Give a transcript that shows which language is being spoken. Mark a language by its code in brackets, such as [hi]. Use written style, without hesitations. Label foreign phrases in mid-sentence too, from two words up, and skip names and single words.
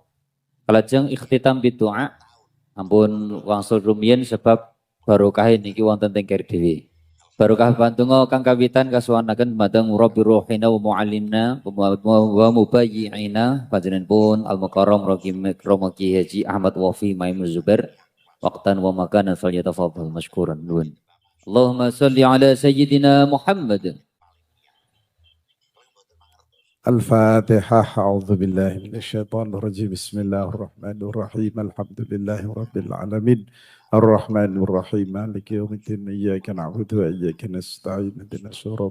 [jv] Kalajeng [ar] اختتام بدعاء [jv] ampun wangsul rumiyin sebab barokah niki wonten teng keri dhewe. Barokah pantungo kang kawitan kasuwanaken dumateng [ar] ربي روحنا ومعلمنا ومبايعنا [jv] panjenenganipun Al-Mukarram Rama Kiai Haji Ahmad Wafi Maimun Zubair [ar] وقتا ومكانا فليتفضل مشكورا [jv] nuwun. [ar] اللهم صل على سيدنا محمد. الفاتحة أعوذ بالله من الشيطان الرجيم بسم الله الرحمن الرحيم الحمد لله رب العالمين الرحمن الرحيم مالك يوم الدين إياك نعبد وإياك نستعين اهدنا الصراط